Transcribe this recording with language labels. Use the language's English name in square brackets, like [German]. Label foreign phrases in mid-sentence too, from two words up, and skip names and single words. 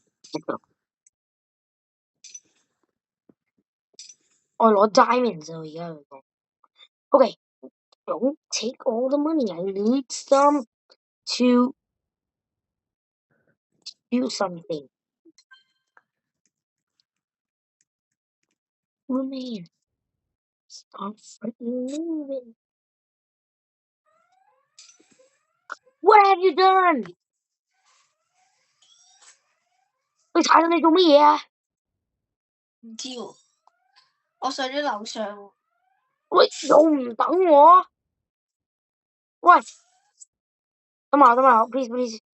[Cantonese] 我攞 diamonds 啊！而家佢講 [English] ，OK， don't take all the money. I need some to do something. Oh man, stop freaking moving. What have you done? [Cantonese] 你踩到你做乜嘢啊？唔知喎，我上咗樓上喎。喂，又唔等我？喂，等埋 ， [English] please please。